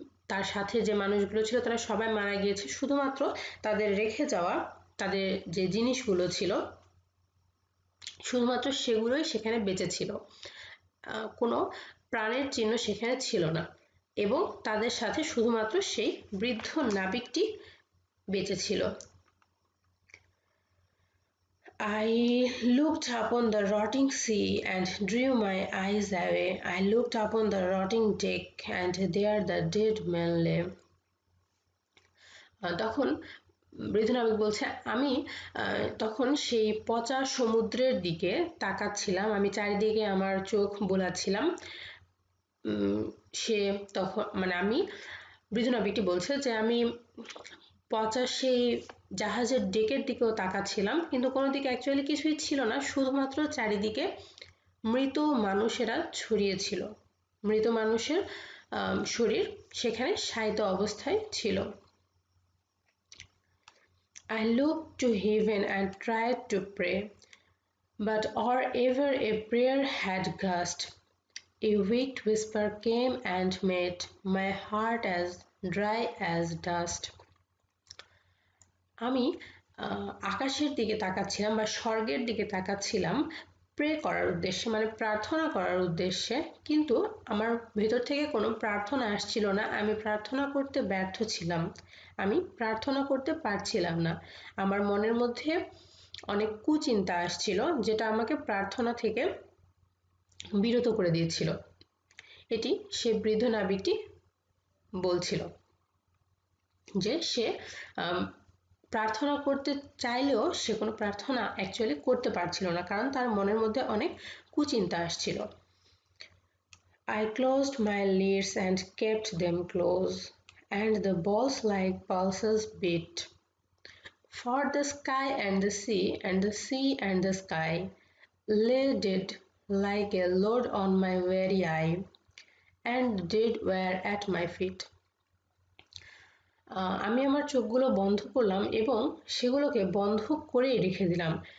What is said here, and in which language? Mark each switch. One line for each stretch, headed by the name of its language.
Bangla: তার সাথে যে মানুষগুলো ছিল তারা সবাই মারা গিয়েছে, শুধুমাত্র তাদের রেখে যাওয়া তাদের যে জিনিসগুলো ছিল শুধুমাত্র সেগুলোই সেখানে বেঁচে ছিল, কোনো প্রাণের চিহ্ন সেখানে ছিল না, এবং তাদের সাথে শুধুমাত্র সেই বৃদ্ধ নাবিকটি বেঁচে ছিল।
English: I looked upon the rotting sea and drew my eyes away. I looked upon the rotting deck and there the dead man lay.
Bangla: তখন বৃদ্ধ নাবিক বলছে আমি তখন সেই পচা সমুদ্রের দিকে তাকাচ্ছিলাম, আমি চারিদিকে আমার চোখ বোলাচ্ছিলাম। সে তখন মানে আমি বৃদ্ধ নাবিকটি বলছে যে আমি পচা সেই জাহাজের ডেকের দিকেও তাকাচ্ছিলাম, কিন্তু কোনো দিকে অ্যাকচুয়ালি কিছুই ছিল না, শুধুমাত্র চারিদিকে মৃত মানুষেরা ছড়িয়ে ছিল, মৃত মানুষের শরীর সেখানে শায়িত অবস্থায় ছিল।
English: I looked to heaven and tried to pray, but or ever a prayer had gust, a weak whisper came and made my heart as dry as dust.
Bangla: আমি আকাশের দিকে তাকাচ্ছিলাম বা স্বর্গের দিকে তাকাচ্ছিলাম প্রে করার উদ্দেশ্যে, মানে প্রার্থনা করার উদ্দেশ্যে, কিন্তু আমার ভেতর থেকে কোনো প্রার্থনা আসছিল না, আমি প্রার্থনা করতে ব্যর্থ ছিলাম, আমি প্রার্থনা করতে পারছিলাম না, আমার মনের মধ্যে অনেক কুচিন্তা আসছিল যেটা আমাকে প্রার্থনা থেকে বিরত করে দিয়েছিল। এটি সে বৃদ্ধ নাবিকটি বলছিল যে সে প্রার্থনা করতে চাইলেও সে কোনো প্রার্থনা অ্যাকচুয়ালি করতে পারছিল না, কারণ তার মনের মধ্যে অনেক কুচিন্তা আসছিল।
English: I closed my lids and kept them close, and the balls like pulses beat. For the sky and the sea, and the sea and the sky, lay dead like a load on my very eye, and the dead were at my feet.
Bangla: আমি আমার চোখগুলো বন্ধ করলাম এবং সেগুলোকে বন্ধ করেই রেখে দিলাম।